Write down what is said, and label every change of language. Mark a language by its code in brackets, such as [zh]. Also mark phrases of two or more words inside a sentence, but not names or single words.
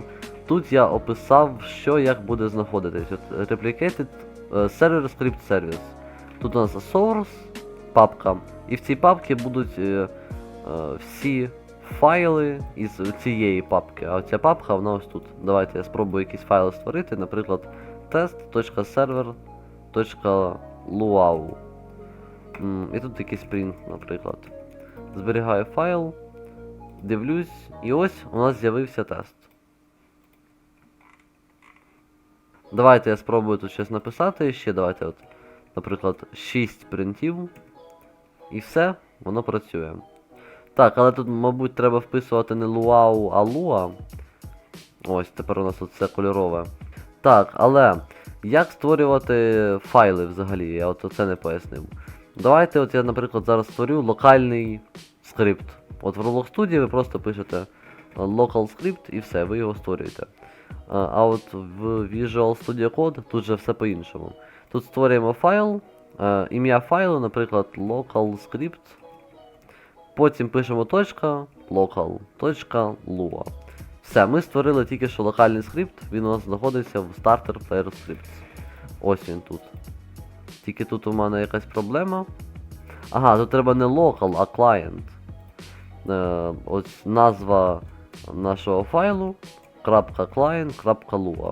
[uk] Тут я описав, що як буде знаходитись. От Replicated Server Script Service. Тут у нас Source, папка, і в цій папці будуть всі файли із цієї папки. А ця папка, вона ось тут. Давайте я спробую якісь файли створити, наприклад, test.server.luau. І тут якийсь print, наприклад. Зберігаю файл, дивлюсь, і ось у нас з'явився тест. Давайте я спробую тут щось написати ще, давайте от, наприклад, 6 принтів. І все, воно працює. Так, але тут, мабуть, треба вписувати не luau, а lua. Ось, тепер у нас оце кольорове. Так, але як створювати файли взагалі? Я от це не пояснив. Давайте от я, наприклад, зараз створю локальний скрипт. От в Roblox Studio ви просто пишете [en] local script [uk] і все, ви його створюєте. А от в Visual Studio Code тут же все по-іншому. Тут створюємо файл, ім'я файлу, наприклад, [en] local script. [uk] Потім пишемо .local.lua. Все, ми створили тільки що локальний скрипт, він у нас знаходиться в Starter Player Scripts. Ось він тут. Тільки тут у мене якась проблема. Ага, тут треба не local, а client. Ось назва нашого файлу .client.lua.